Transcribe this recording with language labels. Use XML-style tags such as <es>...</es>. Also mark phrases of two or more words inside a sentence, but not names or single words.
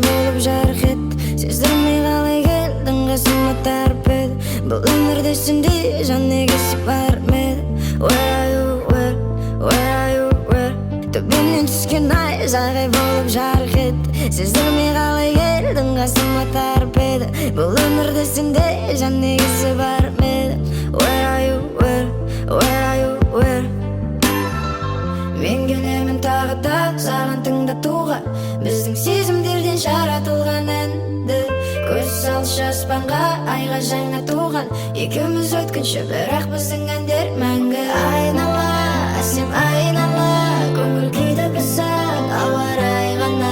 <kk>болып жарқ ет. Сездірмей қалай келдің, қасыма торпедо. Бұл өмірде сендей жан негізі бар ма еді?</kk> <en>Where are you, where are you, where?</en> <kk>Төбемнен түскен найзағай болып жарқ ет. Сездірмей қалай келдің, қасыма торпедо. Бұл өмірде сендей жан негізі бар ма еді?</kk> <en>Where are you, where are you, where?</en> <kk>Мен келемін тағы да саған тыңдатуға, біздің сезімдерден жаратылған әнді. Көз салшы аспанға, айға, жаңа, туған. Екеуміз өткінші, бірақ біздің әндер мәңгі. Айнала, сен айнала, көңіл күйді бұзсаң ауа-райы ғана.</kk>